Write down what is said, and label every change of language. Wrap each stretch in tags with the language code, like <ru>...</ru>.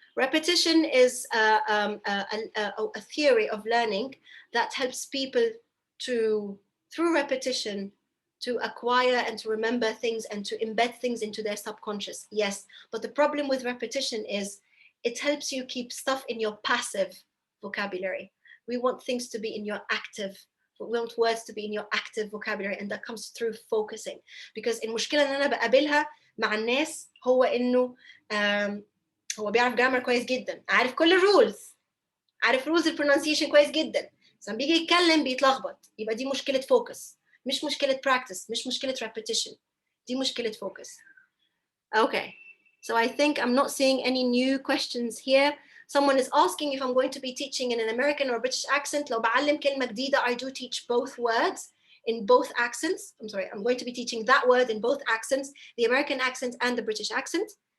<en>Repetition is a theory of learning that helps people to, through repetition, to acquire and to remember things and to embed things into their subconscious. Yes, but the problem with repetition is it helps you keep stuff in your passive vocabulary. We want things to be in your active, we want words to be in your active vocabulary, and that comes through focusing.</en> <ar>Because المشكلة إن أنا بقابلها مع الناس هو إنه هو بيعرف جرامر كويس جدا، عارف كل الرولز، عارف رولز البرونانسيشن كويس جدا، بس لما بيجي يتكلم بيتلخبط. يبقى دي مشكلة فوكس، مش مشكلة براكتس، مش مشكلة repetition، دي مشكلة فوكس.</ar> <en>Okay, so I think I'm not seeing any new questions here. Someone is asking if I'm going to be teaching in an American or British accent.</en> <ar>لو بعلم كلمة جديدة,</ar> <en>I do teach both words in both accents. I'm sorry, I'm going to be teaching that word in both accents, the American accent and the British accent.</en>